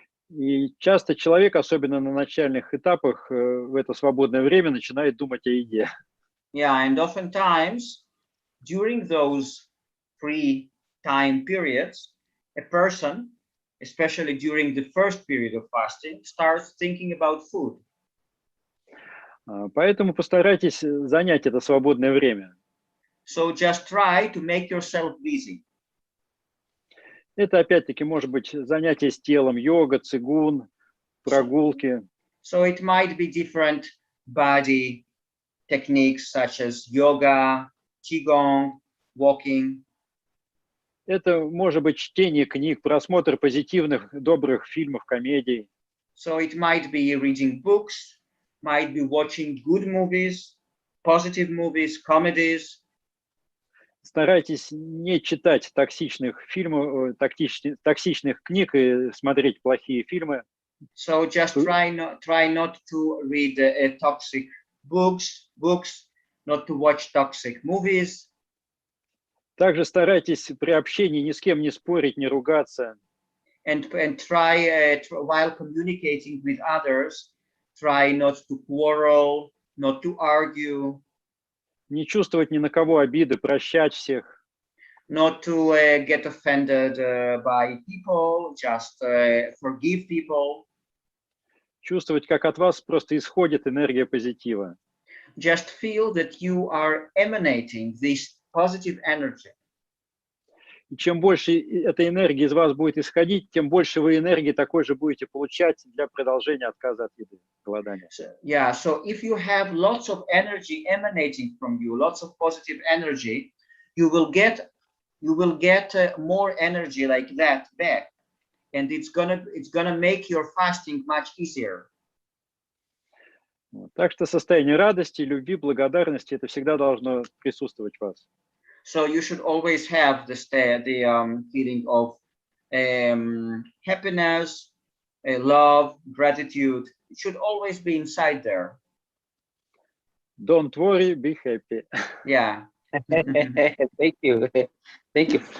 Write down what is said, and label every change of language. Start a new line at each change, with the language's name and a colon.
Russian: И часто человек, особенно на начальных этапах, в это свободное время начинает думать о еде.
English: Yeah, and oftentimes during those free time periods, a person, especially during the first period of fasting, starts thinking about food.
Russian: Поэтому постарайтесь занять это свободное время.
English: So just try to make yourself busy.
Russian: Это опять-таки может быть занятие с телом, йога, цигун, прогулки.
English: So it might be different body techniques such as yoga, qigong, walking.
Russian: Это может быть чтение книг, просмотр позитивных, добрых фильмов, комедий.
English: So it might be reading books, might be watching good movies, positive movies, comedies.
Russian: Старайтесь не читать токсичных фильмов, токсичных книг и смотреть плохие фильмы.
English: So just try not to read toxic books, not to watch toxic movies.
Russian: Также старайтесь при общении ни с кем не спорить, не ругаться.
English: And try while communicating with others, try not to quarrel, not to argue.
Russian: Не чувствовать ни на кого обиды, прощать всех.
English: Not to get offended by people, just forgive people.
Russian: Чувствовать, как от вас просто исходит энергия позитива.
English: Just feel that you are emanating this positive energy.
Russian: И чем больше этой энергии из вас будет исходить, тем больше вы энергии такой же будете получать для продолжения отказа от еды, голодания.
English: Yeah, so if you have lots of energy emanating from you, lots of positive energy, you will get more energy like that back, and it's gonna make your fasting much easier.
Russian: Так что состояние радости, любви, благодарности — это всегда должно присутствовать в вас.
English: So you should always have the feeling of happiness, love, gratitude. It should always be inside there. Don't worry, be happy. Yeah. Thank you. Thank you.